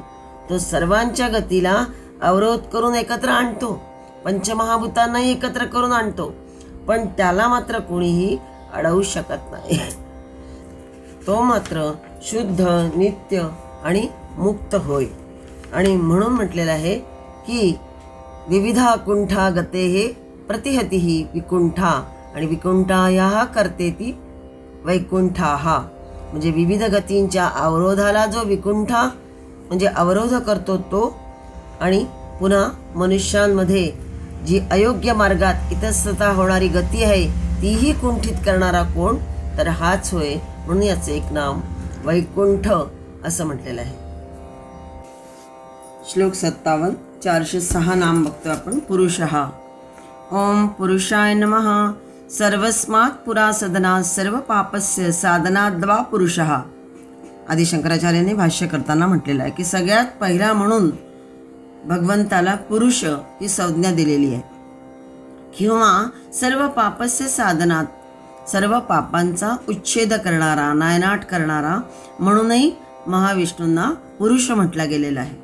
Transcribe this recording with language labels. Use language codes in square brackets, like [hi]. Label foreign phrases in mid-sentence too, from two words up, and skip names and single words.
[mr] तो सर्वांच्या गतीला अवरोध करून एकत्र आणतो, पंचमहाभूतांनाही एकत्र करून आणतो, पण त्याला मात्र कोणीही अडवू शकत नाही. तो मात्र शुद्ध, नित्य आणि मुक्त होय. आणि म्हणून म्हटलेलं आहे की [sa] विविधा कुंठा गतेः प्रतिहतिः विकुंठा आणि विकुंठायाः कर्तेति वैकुंठाः. [mr] म्हणजे विविध गतींच्या अवरोधाला जो विकुंठा म्हणजे अवरोध करतो तो, आणि पुन्हा मनुष्यांमध्ये जी अयोग्य मार्गात इतस्ततः होणारी गती आहे तीही कुंठित करणारा कोण, तर हाच होय. म्हणून याचे एक नाम वैकुंठ असं म्हटलेलं आहे. श्लोक 57 406 नाम बघतो आपण. [sa] पुरुषः. ओम पुरुषाय नमः. सर्वस्मात् पुरा सदनात् सर्व पापस्य साधनाद्वा पुरुषः. [mr] आदि शंकराचार्यांनी भाष्य करताना म्हटलेलं आहे की सगळ्यात पहिला म्हणून भगवंताला पुरुष ही संज्ञा दिलेली आहे, किंवा [sa] सर्व पापस्य साधनात, [mr] सर्व पापांचा उच्छेद करणारा, नायनाट करणारा म्हणूनही महाविष्णूंना पुरुष म्हटला गेलेला आहे.